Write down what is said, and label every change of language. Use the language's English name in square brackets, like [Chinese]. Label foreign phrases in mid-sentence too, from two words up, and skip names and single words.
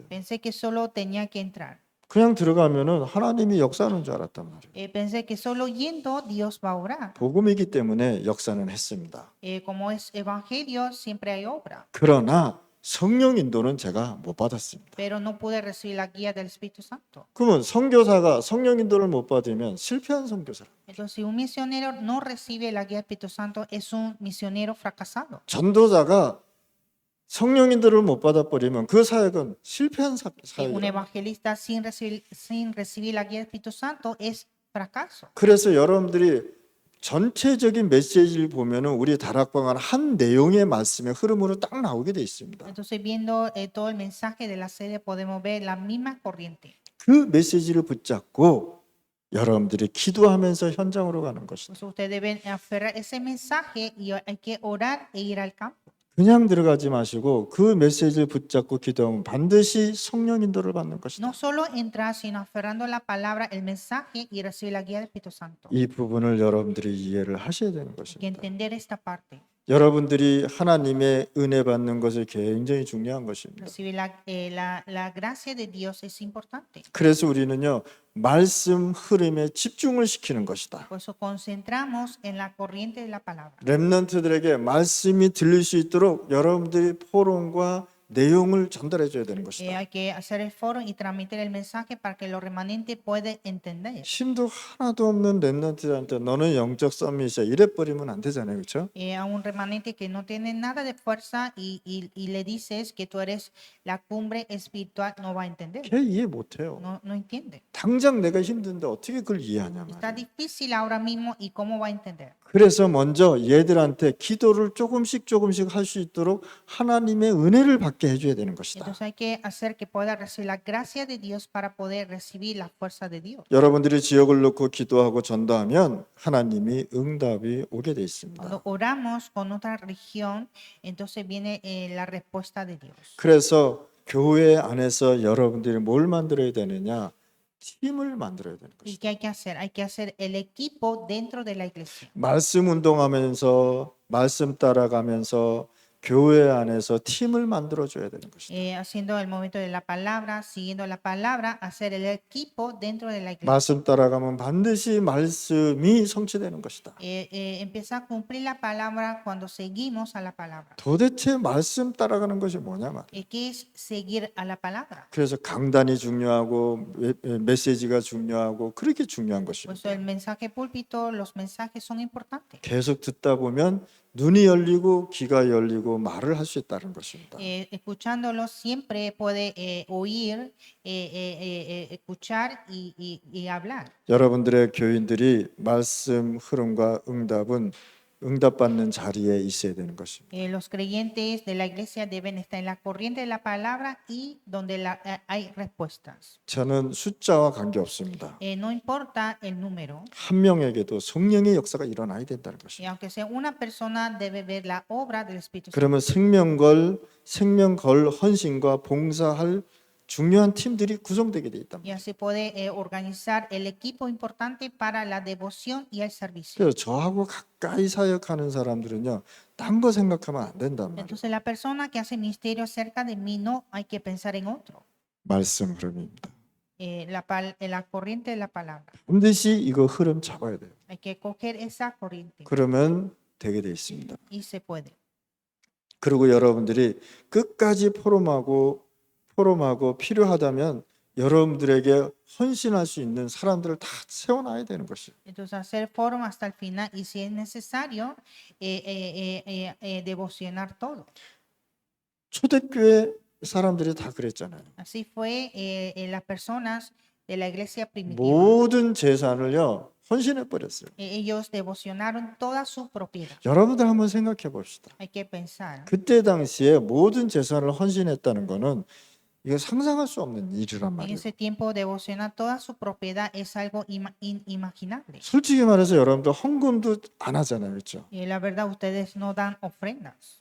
[Spanish] Pensé que solo tenía que entrar. [Korean] 그냥 들어가면은 하나님이 역사하는 줄 알았단 말이에요. [Spanish] Pensé que solo yendo Dios va a obrar. [Korean] 복음이기 때문에 역사는 했습니다. [Spanish] Como es evangelio, siempre hay obra. [Korean] 그러나 성령 인도는 제가 못 받았습니다. [Spanish] Pero no pude recibir la guía del Espíritu Santo. [Korean] 그러면 선교사가 성령 인도를 못 받으면 실패한 선교사. [Spanish] Entonces, si un misionero no recibe la guía del Espíritu Santo, es un misionero fracasado. [Korean] 전도자가 성령 인도를 못 받아버리면 그 사역은 실패한 [Spanish] Un [Korean] 사역이에요. [Spanish] evangelista sin recibir la guía del Espíritu Santo es fracaso. [Korean] 그래서 여러분들이 전체적인 메시지를 보면은 우리 다락방은 한 내용의 말씀의 흐름으로 딱 나오게 돼 있습니다. [Spanish] Entonces, viendo todo el mensaje de la sede, podemos ver la misma corriente. [Korean] 그 메시지를 붙잡고 여러분들이 기도하면서 현장으로 가는 것이다. [Spanish] Entonces, ustedes deben aferrar ese mensaje y hay que orar e ir al campo. [Korean] 그냥 들어가지 마시고 그 메시지를 붙잡고 기도하면 반드시 성령 인도를 받는 것이다. [Spanish] No solo entrar, sino aferrando la palabra, el mensaje y recibir la guía del Espíritu Santo. [Korean] 이 부분을 여러분들이 이해를 하셔야 되는 [Spanish] Hay que [Korean] 것입니다. [Spanish] entender esta parte. [Korean] 여러분들이 하나님의 은혜 받는 것이 굉장히 중요한 것입니다. [Spanish] Recibir la gracia de Dios es importante. [Korean] 그래서 우리는요 말씀 흐름에 집중을 시키는 것이다. [Spanish] Por eso concentramos en la corriente de la palabra. [Korean] 렘넌트들에게 말씀이 들릴 수 있도록 여러분들이 포럼과 내용을 전달해 줘야 되는 것이다. [Spanish] Hay que hacer el foro y transmitir el mensaje para que los remanentes puedan entender. [Korean] 힘도 하나도 없는 렘넌트들한테 너는 영적 썸밋이야 이래 버리면 안 되잖아요, 그렇죠? [Spanish] A un remanente que no tiene nada de fuerza y le dices que tú eres la cumbre espiritual, no va a entender. [Korean] 걔 이해 못해요. [Spanish] No entiende. [Korean] 당장 내가 힘든데 어떻게 그걸 이해하냐 [Spanish] Está [Korean] 말이에요. [Spanish] difícil ahora mismo y cómo va a entender. [Korean] 그래서 먼저 얘들한테 기도를 조금씩 할 수 있도록 하나님의 은혜를 받게 해줘야 되는 것이다. [Spanish] Entonces hay que hacer que pueda recibir la gracia de Dios para poder recibir la fuerza de Dios. [Korean] 여러분들이 지역을 놓고 기도하고 전도하면 하나님이 응답이 오게 돼 있습니다. [Spanish] Cuando oramos con otra religión, entonces viene la respuesta de Dios. [Korean] 그래서 교회 안에서 여러분들이 뭘 만들어야 되느냐? 팀을 만들어야 되는 [Spanish] ¿Y [Korean] 것이다. [Spanish] qué hay que hacer? Hay que hacer el equipo dentro de la iglesia. [Korean] 말씀 운동하면서 말씀 따라가면서 교회 안에서 팀을 만들어 줘야 되는 것이다. [Spanish] Haciendo el movimiento de la palabra, siguiendo la palabra, hacer el equipo dentro de la iglesia. [Korean] 말씀 따라가면 반드시 말씀이 성취되는 것이다. [Spanish] Empieza a cumplir la palabra cuando seguimos a la palabra. [Korean] 도대체 말씀 따라가는 것이 뭐냐 말이야. [Spanish] ¿Qué es seguir a la palabra? [Korean] 그래서 강단이 중요하고 메시지가 중요하고 그렇게 중요한 [Spanish] Por [Korean] 것입니다. [Spanish] eso el mensaje púlpito, los mensajes son importantes. [Korean] 계속 듣다 보면 눈이 열리고 귀가 열리고 말을 할 수 있다는 것입니다. [Spanish] Escuchándolo siempre puede oír, escuchar y hablar. [Korean] 여러분들의 교인들이 말씀 흐름과 응답은 응답받는 자리에 있어야 되는 것입니다. [Spanish] Los creyentes de la iglesia deben estar en la corriente de la palabra y donde hay respuestas. [Korean] 저는 숫자와 관계없습니다. [Spanish] No importa el número, [Korean] 한 명에게도 성령의 역사가 일어나야 된다는 [Spanish] y [Korean] 것입니다. [Spanish] aunque sea una persona, debe ver la obra del Espíritu Santo. [Korean] 그러면 생명걸 헌신과 봉사할 중요한 팀들이 구성되게 돼 있다. [Spanish] Y así puede organizar el equipo importante para la devoción y el servicio. [Korean] 그래서 저하고 가까이 사역하는 사람들은요, 딴 거 생각하면 안 된단 말이에요. [Spanish] Entonces la persona que hace ministerio cerca de mí no hay que pensar en otro. [Korean] 말씀 흐름입니다. [Spanish] La corriente de la palabra. [Korean] 반드시 이거 흐름 잡아야 돼요. [Spanish] Hay que coger esa corriente [Korean] 그러면 되게 돼 있습니다. [Spanish] y se puede. [Korean] 그리고 여러분들이 끝까지 포럼하고 필요하다면 여러분들에게 헌신할 수 있는 사람들을 다 세워놔야 되는 것이에요. [Spanish] Entonces, hacer foro hasta el final y si es necesario, devocionar todo. [Korean] 초대교회 사람들이 다 그랬잖아요. [Spanish] Así fue las personas de la iglesia primitiva. [Korean] 모든 재산을요 헌신해 버렸어요. [Spanish] Ellos devocionaron toda su propiedad. [Korean] 여러분들 한번 생각해 봅시다. [Spanish] Hay que pensar. [Korean] 그때 당시에 모든 재산을 헌신했다는 거는 이거 상상할 수 없는 일이란 [Spanish] En [Korean] 말이에요. [Spanish] ese tiempo, devocionar toda su propiedad es algo inimaginable. [Korean] 솔직히 말해서 여러분들 헌금도 안 하잖아요, 그렇죠? [Spanish] Y la verdad, ustedes no dan ofrendas.